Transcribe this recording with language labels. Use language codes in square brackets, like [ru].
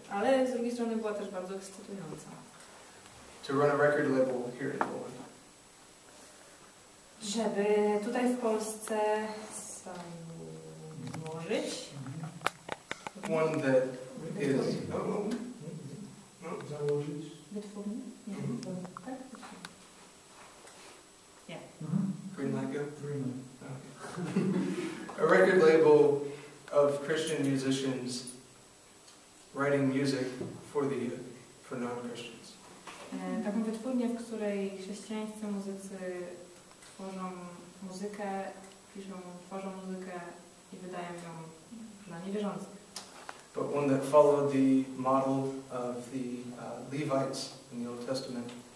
[pl] Ale z drugiej strony była też bardzo ekscytująca. [en] To run a record label here in Poland. [pl] Żeby tutaj w Polsce założyć [en] One that is... [pl] Założyć. wytwórnię? Nie, tak? Nie. [en] Green light go? Green. A record label of Christian musicians writing music for the youth, for non-Christians. [pl] Taką wytwórnię, w której chrześcijańscy muzycy tworzą muzykę, tworzą muzykę i wydają ją dla niewierzących. [en] But one that followed the model of the Levites in the Old Testament.